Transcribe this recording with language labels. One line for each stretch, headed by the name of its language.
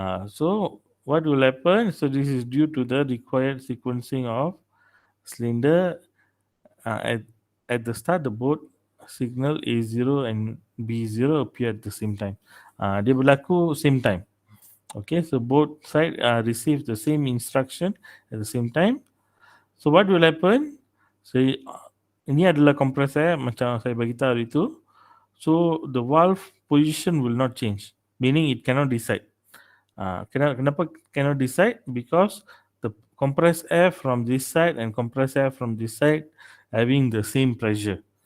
English: So what will happen? So this is due to the required sequencing of cylinder. At the start, the both signal A0 and B0 appear at the same time.
Malay: Dia berlaku
English: same time. Okay, so both side receive the same instruction at the same time. So what will happen?
Malay: So ini adalah kompresor macam saya bagi tahu itu.
English: So the valve position will not change, meaning it cannot decide. Kenapa cannot decide? Because the compressed air from this side and compressed air from this side having the same pressure.